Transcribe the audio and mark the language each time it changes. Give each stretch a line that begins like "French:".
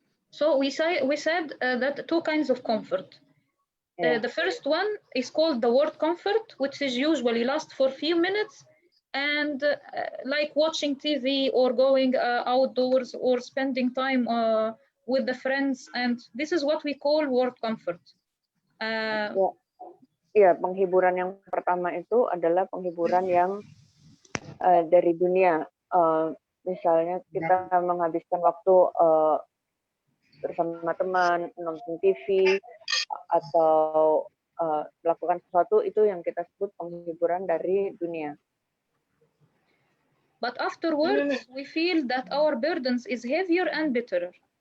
English: So we said that two kinds of comfort. Yeah. The first one is called the word comfort, which is usually lasts for a few minutes, and like watching TV or going outdoors or spending time with the friends, and this is what we call word comfort.
Indonesian: Ya, penghiburan yang pertama itu adalah penghiburan yang dari dunia. Misalnya kita menghabiskan waktu bersama teman, nonton TV, atau melakukan sesuatu itu yang kita sebut penghiburan dari dunia.
English: But afterwards, we feel that our burdens is heavier and bitterer.